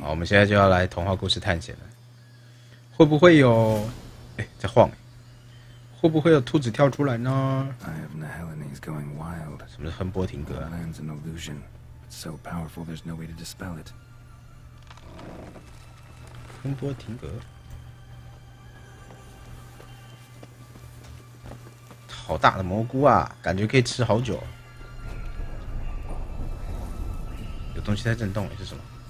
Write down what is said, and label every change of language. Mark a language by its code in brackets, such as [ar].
[zh] 好，我们现在就要来童话故事探险了。会不会有？哎，在晃。会不会有兔子跳出来呢？ [en] I have Nehelines going wild. [zh] 什么是亨波廷格啊 [en] Land's an illusion. It's so powerful there's no way to dispel it. [zh] 亨波廷格，好大的蘑菇啊，感觉可以吃好久。有东西在震动，是什么？